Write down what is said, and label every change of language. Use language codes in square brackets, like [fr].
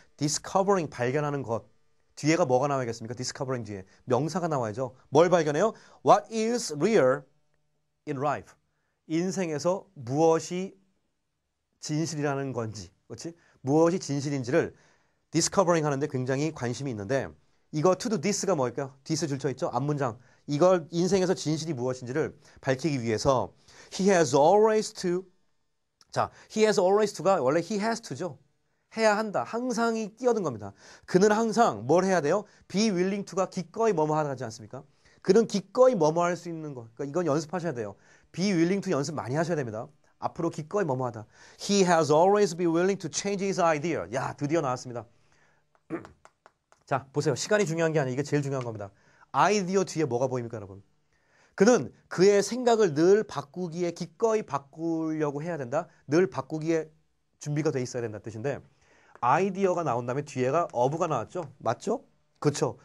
[ko] discovering 발견하는 것. 뒤에가 뭐가 나와야겠습니까? discovering 뒤에 명사가 나와야죠. 뭘 발견해요? [en] What is real in life? [ko] 인생에서 무엇이 진실이라는 건지. 그렇지? 무엇이 진실인지를 discovering 하는데 굉장히 관심이 있는데 이거 to do this가 뭘까요? this 줄쳐 있죠? 앞문장. 이걸 인생에서 진실이 무엇인지를 밝히기 위해서 [en] he has always to [ko] 자, he has always to가 원래 he has to죠. 해야 한다. 항상이 끼어든 겁니다. 그는 항상 뭘 해야 돼요? be willing to가 기꺼이 뭐뭐 하지 않습니까? 그는 기꺼이 뭐뭐 할 수 있는 거. 그러니까 이건 연습하셔야 돼요. be willing to 연습 많이 하셔야 됩니다. 앞으로 기꺼이 뭐뭐 하다. [en] He has always been willing to change his idea. [ko] 야, 드디어 나왔습니다. 자, 보세요. 시간이 중요한 게 아니라 이게 제일 중요한 겁니다. 아이디어 뒤에 뭐가 보입니까, 여러분? 그는 그의 생각을 늘 바꾸기에 기꺼이 바꾸려고 해야 된다. 늘 바꾸기에 준비가 돼 있어야 된다는 뜻인데 아이디어가 나온 다음에 뒤에가 어부가 나왔죠. 맞죠? 그렇죠.